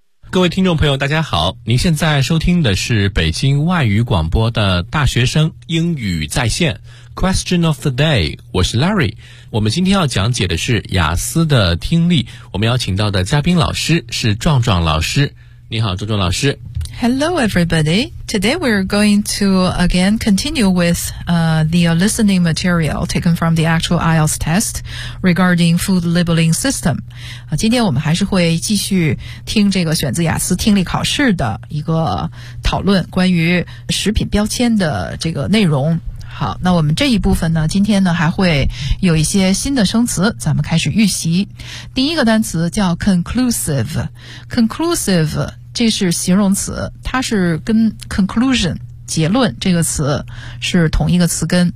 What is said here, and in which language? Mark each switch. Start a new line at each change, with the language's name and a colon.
Chinese: 各位听众朋友大家好，您现在收听的是北京外语广播的大学生英语在线 Question of the day， 我是 Larry。我们今天要讲解的是雅思的听力，我们邀请到的嘉宾老师是壮壮老师。你好壮壮老师。
English: Hello everybody. Today we're going to again continue with the listening material taken from the actual IELTS test regarding food labeling system.
Chinese: 今天我们还是会继续听这个选自雅思听力考试的一个讨论，关于食品标签的这个内容。好，那我们这一部分呢，今天呢还会有一些新的生词，咱们开始预习。第一个单词叫 conclusive， 这是形容词，它是跟 conclusion 结论这个词是同一个词根。